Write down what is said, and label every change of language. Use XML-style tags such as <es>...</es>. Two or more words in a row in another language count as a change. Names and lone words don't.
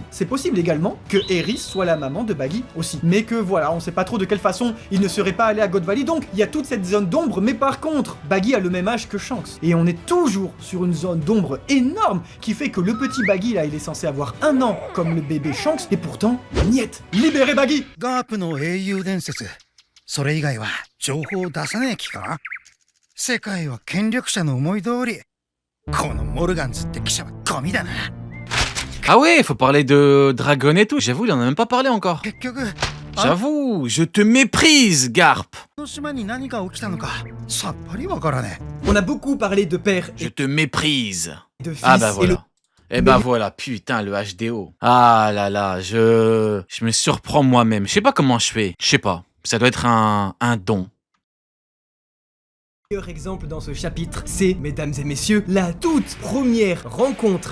<fr>C'est possible également que Eris soit la maman de Baggy aussi. Mais que voilà, on sait pas trop de quelle façon il ne serait pas allé à God Valley, donc il y a toute cette zone d'ombre, mais par contre, Baggy a le même âge que Shanks. Et on est toujours sur une zone d'ombre énorme qui fait que le petit Baggy là, il est censé avoir 1 an comme le bébé Shanks, et pourtant, niet, libérez Baggy!</fr> <ja>ガープの英雄伝説、それ以外は情報を出さねえ気か？世界は権力者の思い通り。このモルガンズって記者はゴミだな。</ja> <fr>Ah ouais, faut parler de Dragon et tout, j'avoue, il en a même pas parlé encore.</fr> <ja>結局、</ja> <fr>J'avoue, je te méprise, Garp.</fr> <ja>あの島に何が起きたのかさっぱりわからねえ。</ja> <fr>On a beaucoup parlé de père Je et te méprise. de fils, Ah bah et le voilà. Eh ben voilà, putain, le HDO. Ah là là, je me surprends moi-même. Je sais pas comment je fais. Je sais pas. Ça doit être un don. meilleur exemple dans ce chapitre, c'est, mesdames et messieurs, la toute première rencontre</fr>